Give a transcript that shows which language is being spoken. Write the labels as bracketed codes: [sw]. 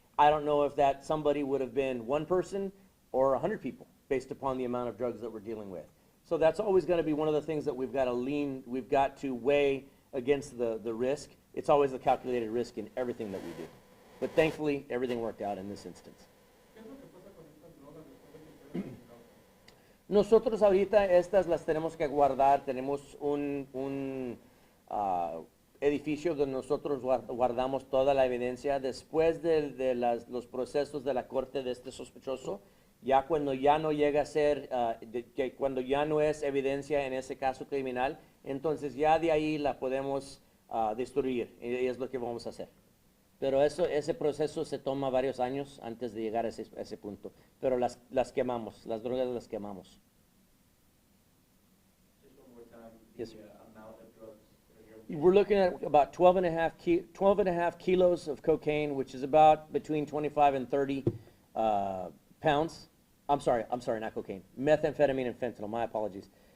[en] I don't know if that somebody would have been one person or 100 people based upon the amount of drugs that we're dealing with. So that's always going to be one of the things that we've got to weigh against the risk. It's always a calculated risk in everything that we do. But thankfully, everything worked out in this instance. [es] ¿Qué es lo que pasa con estas drogas después de que ustedes las Nosotros ahorita estas las tenemos que guardar. Tenemos un edificio donde nosotros guardamos toda la evidencia. Después de los procesos de la corte de este sospechoso, ya cuando ya no llega a ser, cuando ya no es evidencia en ese caso criminal, entonces ya de ahí la podemos destruir, y es lo que vamos a hacer. Pero ese proceso se toma varios años antes de llegar a ese punto. Pero las quemamos, las drogas las quemamos. [en] Just Yes, sir. amount of drugs that are here? We're looking at about 12 and a half kilos of cocaine, which is about between 25 and 30 pounds. I'm sorry, not cocaine. Methamphetamine and fentanyl, my apologies.